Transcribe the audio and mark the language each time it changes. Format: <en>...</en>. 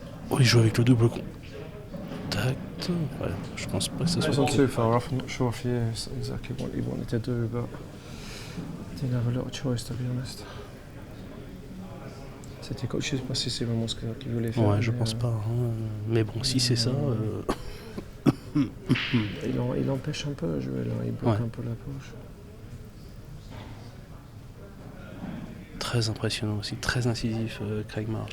<fr>Oh, il joue avec le double contact. Ouais, je pense pas que ça soit...</fr> <en>It's not too far off. I'm not sure if he is exactly what he wanted to do, but didn't have a lot of choice, to be honest.</en> <fr>C'était coach, je sais pas si c'est vraiment ce qu'il voulait faire. Ouais, je pense pas. Hein. Mais bon, si c'est ça... Il empêche un peu à jouer là, il bloque Ouais. un peu la poche. Très impressionnant aussi, très incisif, Craig Marsh.</fr>